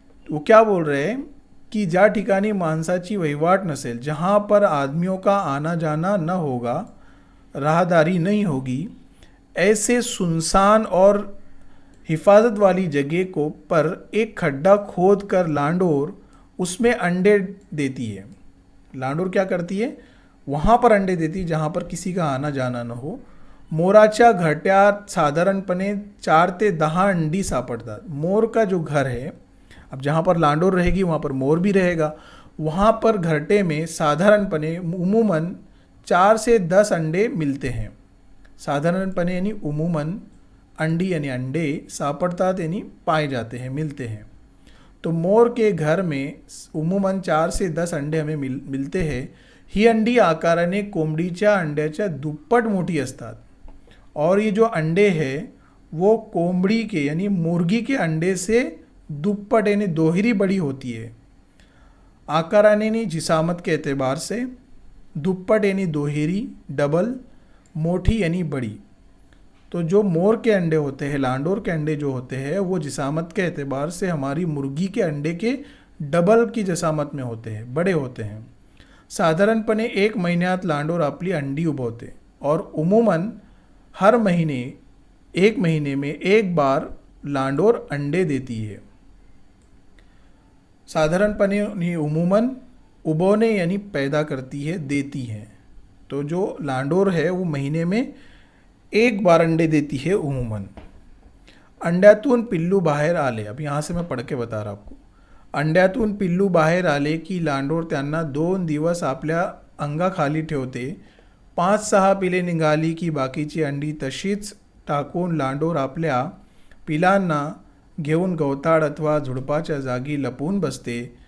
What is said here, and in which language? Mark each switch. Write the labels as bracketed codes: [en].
[hi] वो क्या बोल रहे हैं कि [mr] ज्या ठिकाणी माणसाची वहिवाट नसेल, [hi] जहाँ पर आदमियों का आना जाना न होगा, राहदारी नहीं होगी, ऐसे सुनसान और हिफाजत वाली जगह को पर एक खड्डा खोद कर लांडोर उसमें अंडे देती है। लांडोर क्या करती है? वहाँ पर अंडे देती है जहाँ पर किसी का आना जाना न हो। [mr] मोराच्या घरट्यात साधारणपणे 4 ते 10 अंडी सापडतात। [hi] मोर का जो घर है, अब जहाँ पर लांडोर रहेगी वहाँ पर मोर भी रहेगा। वहाँ पर घरटे में साधारणपणे उमूमन 4 से 10 अंडे मिलते हैं। साधारणपणे यानी उमूमन, अंडी यानी अंडे, सापडतात यानी पाए जाते हैं, मिलते हैं। तो मोर के घर में उमूमन 4 से 10 अंडे हमें मिलते हैं। ही अंडी आकाराने कोंबडीच्या अंड्याच्या दुप्पट मोठी असतात। और ये जो अंडे हैं वो कोंबड़ी के यानी मुर्गी के अंडे से दुप्पट यानी दोहरी बड़ी होती है। आकाराने यानी जिसामत के एतबार से, दुप्पट यानी दोहरी डबल, मोटी यानी बड़ी। तो जो मोर के अंडे होते हैं, लांडोर के अंडे जो होते हैं, वो जिसामत के एतबार से हमारी मुर्गी के अंडे के डबल की जिसामत में होते हैं, बड़े होते हैं। [mr] साधारणपणे 1 महिन्यात लांडोर आपली अंडी उबवते [hi] और उमूमन हर महीने 1 महीने में एक बार लांडोर अंडे देती है। साधारणपणे यानी उमूमन, उबवने यानी पैदा करती है, देती है। तो जो लांडोर है वो महीने में एक बार अंडे देती है उमूमन। [mr] अंड्यातून पिल्लू बाहेर आले, [hi] अब यहाँ से मैं पढ़ के बता रहा आपको। [mr] अंड्यातून पिल्लू बाहेर आले की लांडोर त्यांना 2 दिवस आपल्या अंगाखाली ठेवते। 5-6 पिले निघाली की बाकीची अंडी तशीच टाकून लांडोर आपल्या पिलांना घेऊन गवताळ अथवा झुडपाच्या जागी लपून बसते।